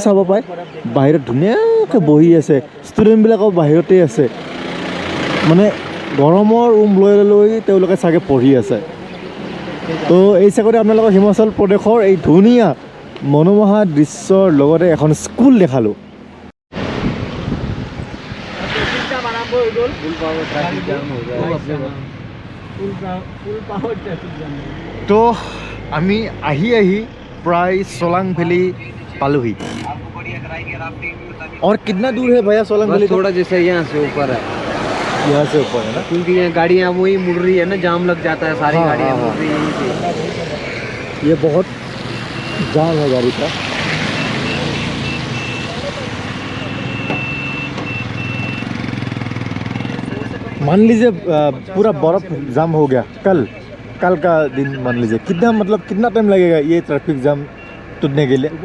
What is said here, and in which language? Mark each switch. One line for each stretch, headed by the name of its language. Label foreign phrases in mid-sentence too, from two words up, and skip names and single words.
Assamese: চাব পায় বাহিৰত ধুনীয়াকৈ বহি আছে ষ্টুডেণ্টবিলাকো বাহিৰতে আছে মানে গৰমৰ ৰুম লৈ তেওঁলোকে চাগে পঢ়ি আছে তো এই চাকৰি আপোনালোকৰ হিমাচল প্ৰদেশৰ এই ধুনীয়া মনোমোহা দৃশ্যৰ লগতে এখন স্কুল দেখালোঁ তো আমি আহি প্ৰায় ছোলাং ভেলী পালোঁহি
Hindi: और कितना दूर है भैया सोलांग वैली थोड़ा जैसे यहाँ से ऊपर है यहाँ से ऊपर है ना क्योंकि ये गाड़ियाँ वही मुड़ रही है ना जाम लग जाता है सारी गाड़ियाँ मुड़ रही है यहीं से ये बहुत जाम है गाड़ी का मान लीजिए पूरा बर्फ जाम हो गया कल का दिन मान लीजिए कितना टाइम लगेगा ये ट्रैफिक जाम टूटने के लिए